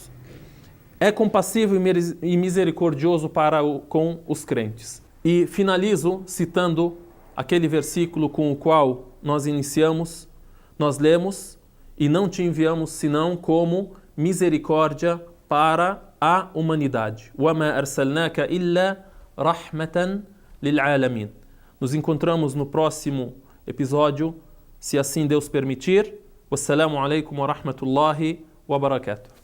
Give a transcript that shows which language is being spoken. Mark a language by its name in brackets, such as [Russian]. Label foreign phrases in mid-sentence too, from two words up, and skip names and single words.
[Portuguese] É compassivo e misericordioso com os crentes. E finalizo citando aquele versículo com o qual nós iniciamos, nós lemos: e não te enviamos senão como misericórdia para a humanidade. [Arabic] وَمَا أَرْسَلْنَاكَ إِلَّا رَحْمَةً لِلْعَالَمِينَ. [Portuguese] Nos encontramos no próximo episódio, se assim Deus permitir. [Arabic] والسلام عليكم ورحمة الله وبركاته.